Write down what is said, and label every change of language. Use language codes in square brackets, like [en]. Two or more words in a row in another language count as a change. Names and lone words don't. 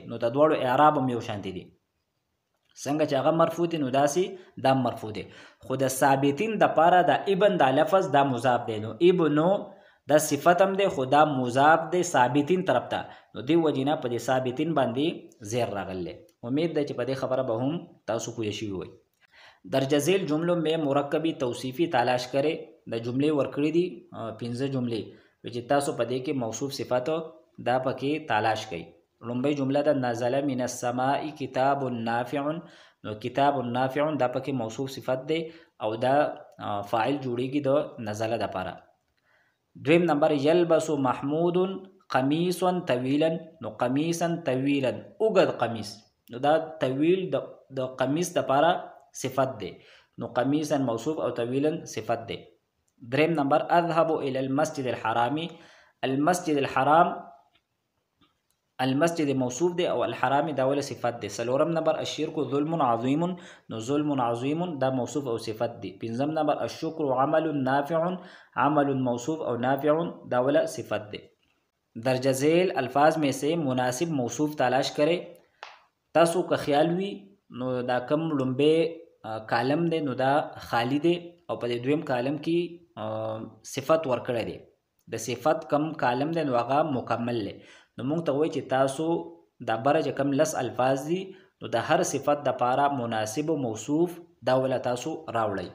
[ps] نو د دوړو اعراب هم یو شان دي، څنګه چې هغه مرفوع دي نو داسې دا مرفوع دي. خو د ثابتین د پاره دا ابن دا لفظ دا مضاف دی، نو ابنو دا صفت هم دی خو دا مضاف دی ثابتین طرف ته، نو دی وجینا په دې ثابتین باندې زیر راغلی. امید ده چې په دې خبره به هم تاسو پوه شوي وئ. [ur] درجه ذیل جملوں میں مرکبی توصیفی تلاش کرے. [ps] د جملې ورکړي دي 15 جملې چې تاسو په دې کې موصوف صفات دا پکې تلاش کړئ. لومبۍ جمله د [ar] نزل من السماء کتاب نافع، [ps] نو [ar] کتاب نافع [ps] دا پکې موصوف صفت دی او دا فاعل جوړیږي د نزله د پاره. دویم نمبر [ar] یلبس محمود قمیصا طویلا، [ps] نو [ar] قمیصا طویلا [ps] اوږد قمیص، نو دا طویل د قمیص د پاره صفت دی، نو قمیصا موصوف او طویلا صفت دی. دریم نمبر [ar] اذهب الى المسجد الحرام، المسجد الحرام [ps] المسجد موصوف دی او الحرام دا ول صفت دی. سلورم نمبر [ar] الشرك ظلم عظیم، [ps] نو [ar] ظلم عظیم [ps] دا موصوف او صفت دی. پنځم نمبر [ar] الشکر عمل نافع، [ps] عمل موصوف او نافع دا ول صفت دی. [ur] درجہ ذیل الفاظ میں سے مناسب موصوف تلاش کرے. [ps] تاسو که خیال وی نو دا کم لومبه کالم دی نو دا خالی دی او په دې دویم کالم کې صفت ورکړی دی. د صفت کم کالم دی نو هغه مکمل دی. نو مونږ ته وایي چې تاسو دا بره چې کم لس الفاظ دي نو د هر صفت د پاره مناسب موصوف دا ولا تاسو راوړئ.